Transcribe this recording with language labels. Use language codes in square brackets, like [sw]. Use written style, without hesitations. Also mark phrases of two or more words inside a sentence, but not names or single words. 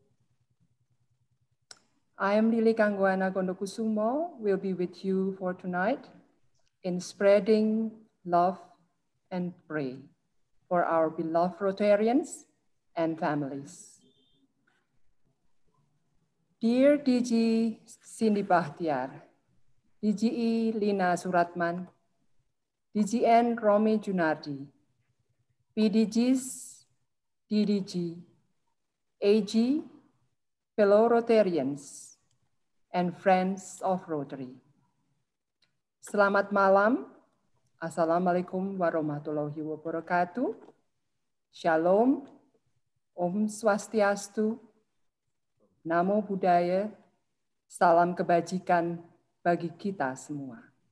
[en] I am Lily Kangwana Gondokusumo, will be with you for tonight in spreading love and pray for our beloved Rotarians and families. Dear DG Cindy Bahtiar, DGE Lina Suratman, DGN Romi Junardi, PDGs, DDG, AG, fellow Rotarians, and friends of Rotary. [id] Selamat malam. [ar] السلام عليكم ورحمة الله وبركاته. [id] Shalom, Om Swastiastu, Namo Buddhaya, salam kebajikan bagi kita semua.